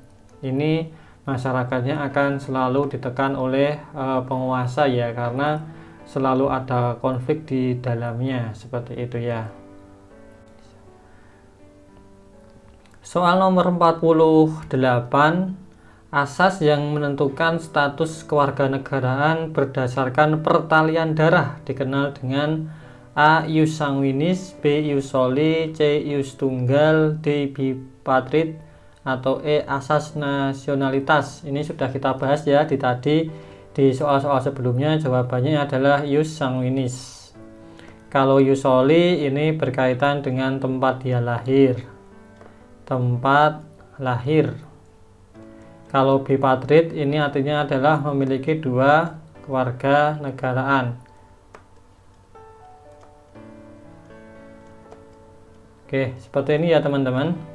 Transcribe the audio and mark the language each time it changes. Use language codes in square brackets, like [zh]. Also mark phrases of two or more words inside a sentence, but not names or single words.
[id] Ini masyarakatnya akan selalu ditekan oleh penguasa ya, karena selalu ada konflik di dalamnya, seperti itu ya. Soal nomor 48, asas yang menentukan status kewarganegaraan berdasarkan pertalian darah dikenal dengan A. [la] ius sanguinis, B. ius soli, C. ius tunggal, D. [id] bipatrid, atau E. asas nasionalitas. Ini sudah kita bahas ya di soal-soal sebelumnya. Jawabannya adalah [la] ius sanguinis. [id] Kalau [la] ius soli [id] ini berkaitan dengan tempat dia lahir. Tempat lahir. Kalau bipatrid ini artinya adalah memiliki dua keluarga negaraan. Oke, seperti ini ya teman-teman.